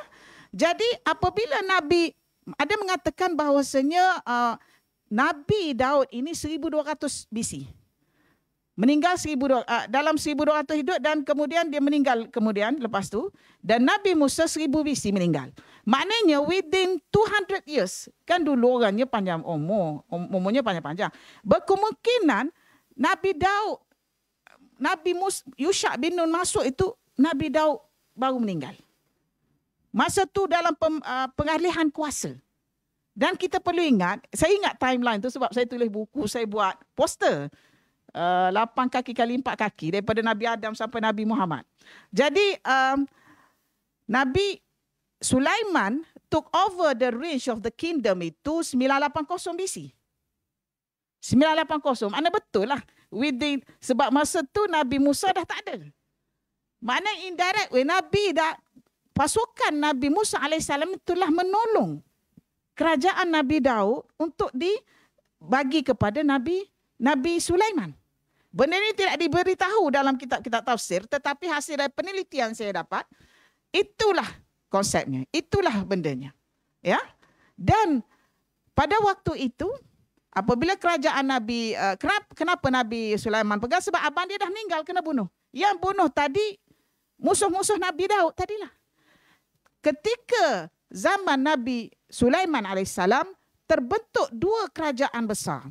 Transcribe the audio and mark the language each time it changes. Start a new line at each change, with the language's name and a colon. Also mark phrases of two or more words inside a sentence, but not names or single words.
Malay: Jadi apabila Nabi ada mengatakan bahawasanya Nabi Daud ini 1200 BC. Meninggal dalam 1200 hidup dan kemudian dia meninggal kemudian lepas tu, dan Nabi Musa 1000 BC meninggal.
English: Maknanya within 200 years,
Malay: kan dulu orangnya panjang umurnya panjang-panjang. Berkemungkinan Nabi Daud, Nabi Yusha bin Nun masuk itu, Nabi Daud baru meninggal. Masa tu dalam pengalihan kuasa. Dan kita perlu ingat, saya ingat timeline tu sebab saya tulis buku, saya buat poster. 8 kaki kali 4 kaki daripada Nabi Adam sampai Nabi Muhammad. Jadi Nabi Sulaiman
English: took over the range of the kingdom
Malay: itu 980 BC. 980. Mana betul lah. Sebab masa tu Nabi Musa dah tak ada. Makna
English: indirect way
Malay: pasukan Nabi Musa AS itulah menolong kerajaan Nabi Daud untuk dibagi kepada Nabi Sulaiman. Benda ini tidak diberitahu dalam kitab-kitab tafsir, tetapi hasil dari penelitian saya dapat, itulah konsepnya, itulah bendanya. Ya. Dan pada waktu itu, apabila kerajaan Nabi, kenapa Nabi Sulaiman pegang? Sebab abang dia dah meninggal, kena bunuh. Yang bunuh tadi, musuh-musuh Nabi Daud tadilah. Ketika zaman Nabi Sulaiman AS, terbentuk 2 kerajaan besar.